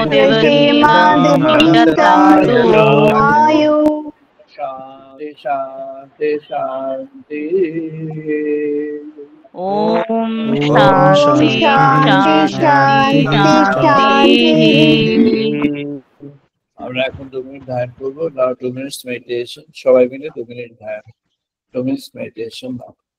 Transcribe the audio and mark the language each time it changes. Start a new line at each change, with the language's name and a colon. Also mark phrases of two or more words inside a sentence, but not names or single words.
Sanskrit: वशेम देवहीनां यतायुः आयु शांति शांति शांति ॐ शान्ति शान्ति शान्ति शान्ति शान्तिः
Bangla: আমরা এখন 2 মিনিট ধ্যান করবো
English: now 2 minutes meditation
Bangla: সবাই মিলে 2 মিনিট ধ্যান
English: 2 minutes meditation now